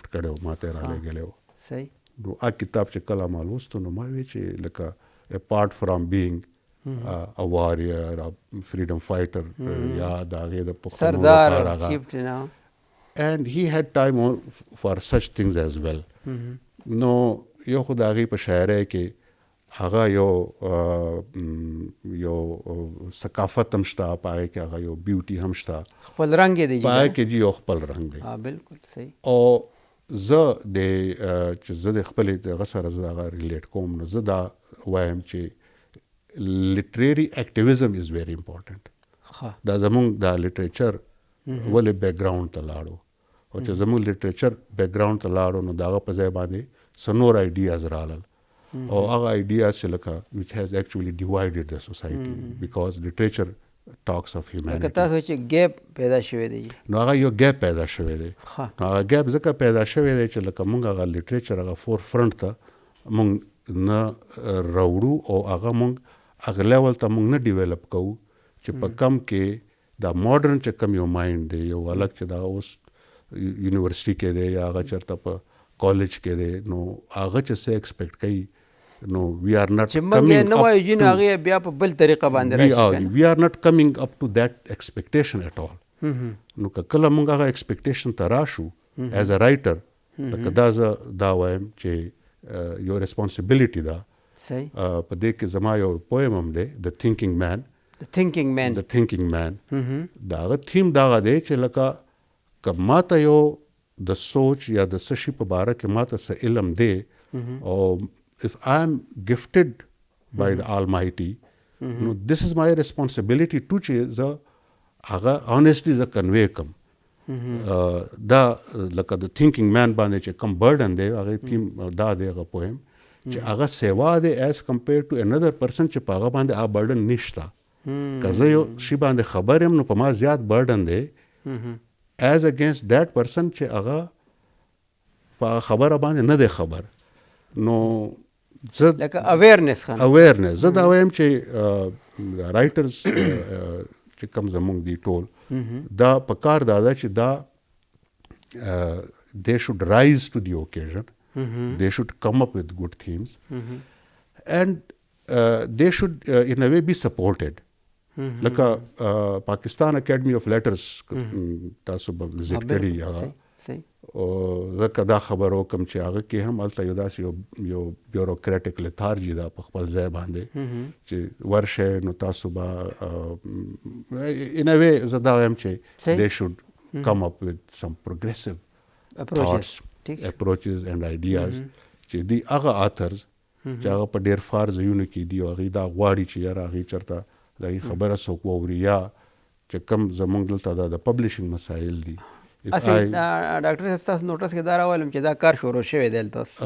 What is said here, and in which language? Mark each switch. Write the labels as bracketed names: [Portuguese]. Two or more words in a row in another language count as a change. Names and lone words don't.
[Pashto] کړی و ما ته یې رالیږلی و نو هغه کتاب چې کله ما لوستو نو ما وی چې لکه [English] apart from being a warrior a freedom fighter [Pashto] یا د هغې د پښتنو لپاره [English] and he had time for such things as well [Pashto] نو یو خو د هغې په شاعرۍ کې هغه یو ثقافت هم شته په هغې کې هغه یو بیوټي هم شته خپل رنګ یې دی په هغې کې جي یو خپل رنګ دی بالکل صحیح او زه چې زه د خپلې دغه سره زه هغه ریلیټ کوم نو زه دا وایم چې [English] literary activism is very important [Pashto] دا زمونږ دا لیټریچر ولې بیک ګراؤنډ ته لاړو او چې زمونږ لیټریچر بیک ګراؤنډ ته لاړو نو د هغه په ځای باندې څه نور آیډیاز رالل او هغه آیډیاز چې لکه [English] which has actually divided the society because literature talks of humanity [Pashto] لکه تاسو چې ګیپ پیدا شوی دی نو هغه یو ګیپ پیدا شوی دی نو هغه ګیپ ځکه پیدا شوی دی چې لکه موږ هغه لیټریچر هغه فور فرنټ ته مونږ نه راوړو او هغه مونږ هغه لیول ته مونږ نه ډیولپ کوو چې په کم کې دا ماډرن چې کم یو مایند دی یو هلک چې دا اوس یونیورسټي کې دی یا هغه چېرته په کالج کې دی نو هغه چې څه ایکسپیکټ کوي نو [English] we are not [Pashto] چې موږ یې نه وایو چې هغې بیا په بل طریقه باندې راشي [English] we are not coming up to that expectation at all [Pashto] نو که کله موږ هغه ایکسپیکټیشن ته راشو [English] as a writer [Pashto] لکه دا وایم چې یو ریسپانسبیلیټي ده په دې کې زما یو پویم هم دی د [English] thinking man [Pashto] د هغه تھیم دغه دی چې لکه که ماته یو د سوچ یا د څه شي په باره کې ماته څه علم دی او [English] if I am gifted by the Almighty, no, this is my responsibility to choose [Pashto] aga [English] honestly the convey [Pashto] kam da [English] like the thinking man [Pashto] باندې چې کوم burden دی هغه theme دا دی هغه poem چې هغه سېوا دی [English] as compared to another person [Pashto] چې په هغه باندې هم burden نشته که زه یو شي باندې خبر یم نو په ما زیات burden دی [English] as against that person [Pashto] چې هغه په خبر باندې نه دی خبر نو لکه اویرنس زه دا وایم چې رایټرز چې کوم زمونږ دي ټول دا په کار دا ده چې دا [English] they should rise to the occasion they should come up with good themes and they should in a way be supported [Pashto] لکه پاکستان اکیډمي اف لیټرز تاسو به وزټ کړي هغه او زکه دا خبر وکم چې هغه کې هم هلته یو داسې یو [English] bureaucratic lethargy [Pashto] ده په خپل ځای باندې چې ورشه نو تاسو به [English] in a way [Pashto] زه دا وایم چې [English] they should come up with some progressive approaches and ideas [Pashto] چې دی هغه authors چې هغه په ډېر فار ځایونو کې دي او هغوی دا غواړي چې یاره هغوی چېرته د هغې خبره څوک واوري یا چې کوم زمونږ دلته د پبلشنګ مسایل دي ډاکټر صاحب تاسو نوټس کې دا راولم چې دا کار شروع شوی دی دلته اوس